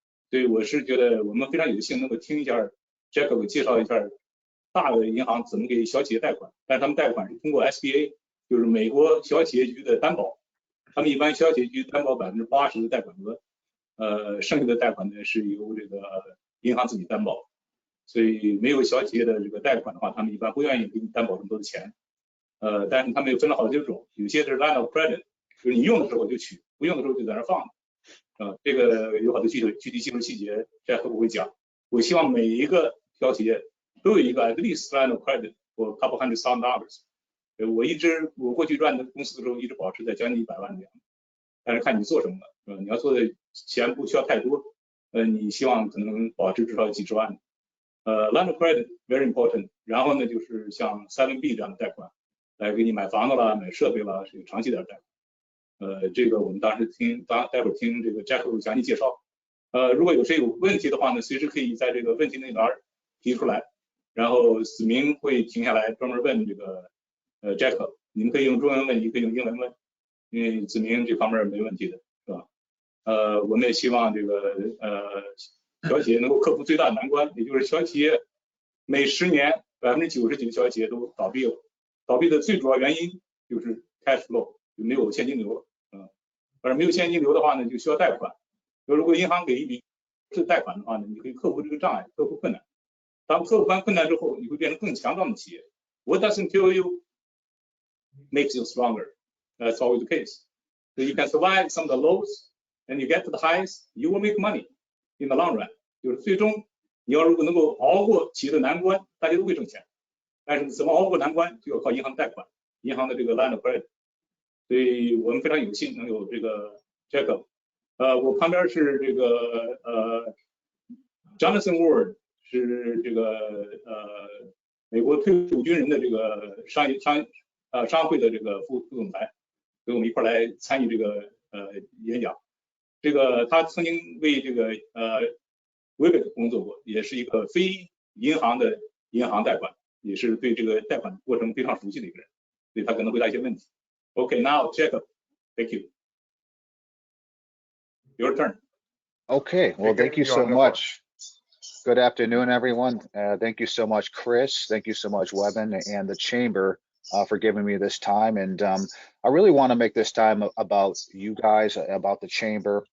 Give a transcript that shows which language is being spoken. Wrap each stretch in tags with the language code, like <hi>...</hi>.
<zh>所以我是觉得我们非常有幸能够听一下 Jacob 介绍一下大的银行怎么给小企业贷款，但是他们贷款是通过 SBA， 就是美国小企业局的担保，他们一般小企业局担保80%的贷款额，剩下的贷款呢是由这个银行自己担保，所以没有小企业的这个贷款的话，他们一般不愿意给你担保这么多的钱，但是他们又分了好几种，有些是 line of credit， 就是你用的时候就取，不用的时候就在那放着，这个有好多具体技术细节，这会不会讲？我希望每一个小企业都有一个</zh> <en>at least line of credit for couple $100,000。</en> <zh>我过去赚的公司的时候，一直保持在将近100万这样，但是看你做什么了，你要做的钱不需要太多，你希望可能保持至少几十万。</zh> <en>line of credit very important。</en> <zh>然后呢，就是像 7B 这样的贷款，来给你买房子啦、买设备啦，是长期点贷款。这个我们待会儿听这个 Jack 详细介绍。如果有谁有问题的话呢，随时可以在这个问题那栏提出来，然后子明会停下来专门问这个Jack， 你们可以用中文问，也可以用英文问，因为子明这方面没问题的，是吧？我们也希望这个小企业能够克服最大的难关，也就是小企业每10年90%几的小企业都倒闭了，倒闭的最主要原因就是 cash flow， 就没有现金流，而没有现金流的话呢，就需要贷款。如果银行给一笔贷款的话呢，你可以克服这个障碍，克服困难。当克服完困难之后，你会变成更强壮的企业。</zh> <en>What doesn't kill you makes you stronger. That's always the case. So you can survive some of the lows, and you get to the highs. You will make money in the long run.</en> <zh>就是最终你要如果能够熬过企业的难关，大家都会挣钱。但是怎么熬过难关，就要靠银行贷款，银行的这个 line of credit。所以我们非常有幸能有这个 Jacob。我旁边是这个Jonathan Ward， 是这个美国退伍军人的这个商会的这个副总裁，所以我们一块来参与这个演讲。这个他曾经为这个微北工作过，也是一个非银行的银行贷款，也是对这个贷款过程非常熟悉的一个人，所以他可能回答一些问题。</zh> <en>Okay, now Jacob, thank you. Your turn. Okay, well, thank you so much. Good afternoon, everyone. Thank you so much, Chris. Thank you so much, Webin and the Chamber for giving me this time. And I really want to make this time about you guys, about the Chamber.</en>